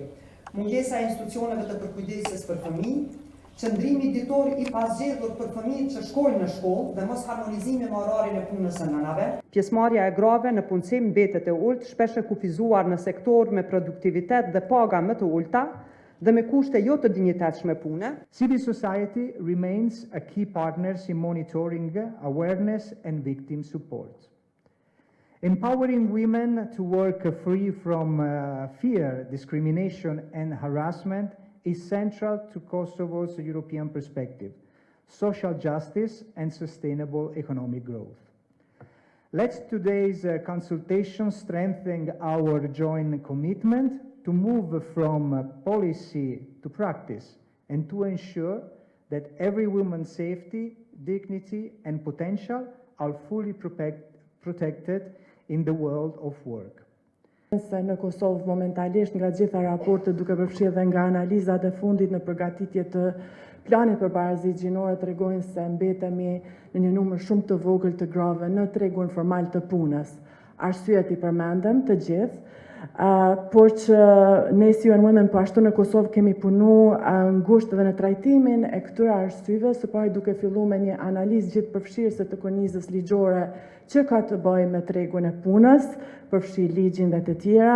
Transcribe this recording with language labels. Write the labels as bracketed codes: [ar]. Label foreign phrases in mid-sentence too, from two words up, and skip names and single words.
[sq] Mungesa e institucioneve të përkujdesjes për fëmijë, qëndrimi ditor i pasgjedhur për fëmijët që shkojnë në shkollë dhe mos harmonizimi me orarin e punës së nënave. Pjesëmarrja e grave në punësim mbetet e ulët, shpesh e kufizuar në sektor me produktivitet dhe paga më të ulta dhe me kushte jo të dinjitetshme pune. [en] Civil society remains a key partner in monitoring awareness and victim support. Empowering women to work free from fear, discrimination and harassment is central to Kosovo's European perspective, social justice and sustainable economic growth. Let today's consultation strengthen our joint commitment to move from policy to practice and to ensure that every woman's safety, dignity and potential are fully protected in the world of work. [sq] Në Kosovë momentalisht nga gjitha raportet duke përfshirë dhe nga analizat e fundit në përgatitje të planit për barazinë gjinore tregojnë se mbetemi në një numër shumë të vogël të grave në tregun formal të punës. Arsyet i përmendëm të gjithë, por që ne si UN Women po ashtu në Kosovë kemi punu ngushtë edhe në trajtimin e këtyre arsyeve, së pari duke filluar me një analizë gjithëpërfshirëse të kornizës ligjore që ka të bëjë me tregun e punës, përfshi ligjin dhe të tjera.